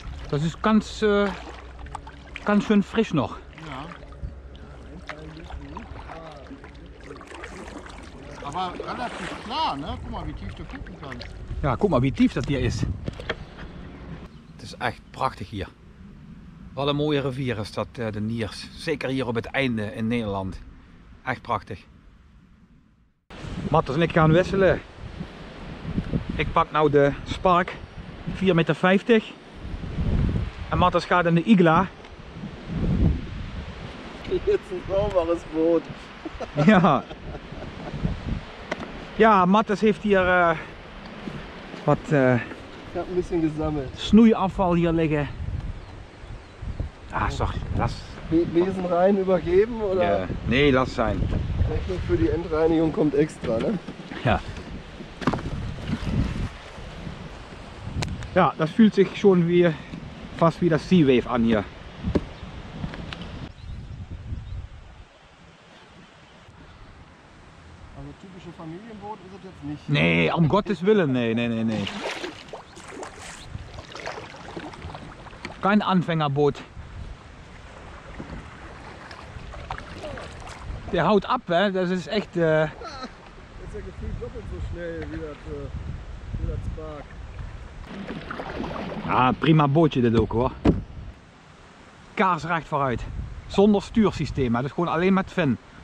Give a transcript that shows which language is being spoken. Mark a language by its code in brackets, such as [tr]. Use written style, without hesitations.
[de] Das ist ganz schön frisch noch. Ja. Aber relativ klar, ne? Guck mal, wie tief du gucken kannst. Ja, guck mal wie tief dat hier is. [nl] Het is echt prachtig hier. Wat een mooie rivier is dat, de Niers. Zeker hier op het einde in Nederland. Echt prachtig. Matters en ik gaan wisselen. Ik pak nou de Spark 4,50 meter. En Matters gaat in de Igla. [de] Jetzt ein sauberes Boot. Ja. [nl] Ja, Matters heeft hier wat [de] Ich habe ein bisschen gesammelt. [nl] snoeiafval hier liggen. Ah, sorry, [de] lass. Besen rein übergeben oder? [nl] Nee, [de] lass [nl] zijn. [de] Rechnung für die Endreinigung kommt extra, ne? Ja. Ja, das fühlt sich schon wie fast wie das Sea Wave an hier. Also typische Familienboot ist es jetzt nicht. [nl] Nee, om [de] Gottes Willen, [nl] nee. [de] Kein Anfängerboot. Der haut ab, hè? Das ist echt... Das ist ja gefühlt doppelt so schnell wie das Spark. [nl] Ja, prima bootje dit ook hoor. Kaarsrecht vooruit. Zonder stuursysteem, hè? Dus gewoon alleen met fin.